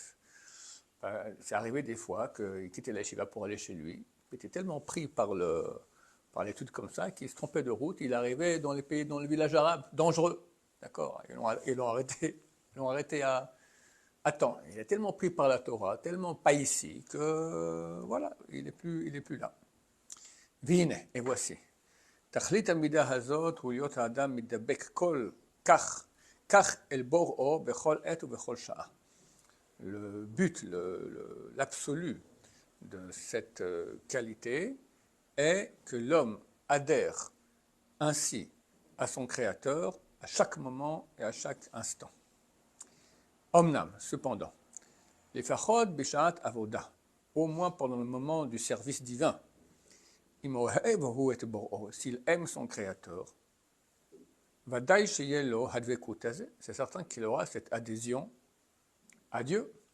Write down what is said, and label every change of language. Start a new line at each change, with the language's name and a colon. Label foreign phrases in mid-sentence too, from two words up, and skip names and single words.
French: C'est arrivé des fois qu'il quittait la yeshiva pour aller chez lui, Il était tellement pris par l'étude comme ça qu'il se trompait de route. Il arrivait dans les villages arabes dangereux. D'accord? Ils l'ont arrêté à temps. Il est tellement pris par la Torah, tellement pas ici, que voilà, il est plus là. Vine, et voici.
Hebrew: תכלית המידה הזאת הוא להיות האדם מדבק כל כך אל בוראו בכל עת ובכל שעה.
French: Le but, l'absolu de cette qualité est que l'homme adhère ainsi à son Créateur à chaque moment et à chaque instant. Omnam, cependant, les
Hebrew: פחות בשעת עבודה,
French: au moins pendant le moment du service divin, s'il aime son Créateur, c'est certain qu'il aura cette adhésion à Dieu.